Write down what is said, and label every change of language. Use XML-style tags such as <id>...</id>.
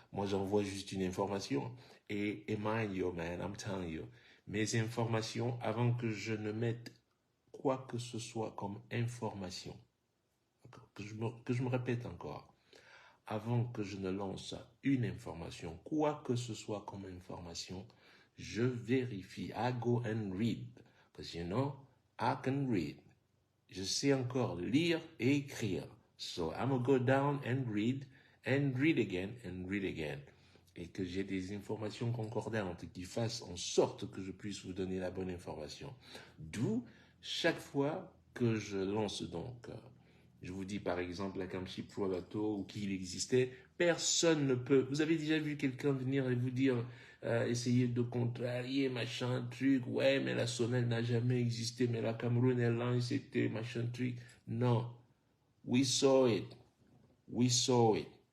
<fr>Moi, j'envoie juste une information. Et</fr> <en>mind you, man, I'm telling you,</en> <fr>mes informations, avant que je ne mette quoi que ce soit comme information, que je me répète encore, avant que je ne lance une information, quoi que ce soit comme information, je vérifie.</fr> <en>I go and read. Because you know, I can read.</en> <fr>Je sais encore lire et écrire.</fr> <en>So I'm gonna go down and read again and read again.</en> <fr>Et que j'ai des informations concordantes qui fassent en sorte que je puisse vous donner la bonne information. D'où, chaque fois que je lance donc, je vous dis par exemple la Camshi Pro Bateau ou qu'il existait, personne ne peut. Vous avez déjà vu quelqu'un venir et vous dire, essayer de contrarier, machin, truc, ouais, mais la Sonel n'a jamais existé, mais la Cameroun Airlines c'était machin, truc. Non.</fr> <en>We saw it. We saw it.</en>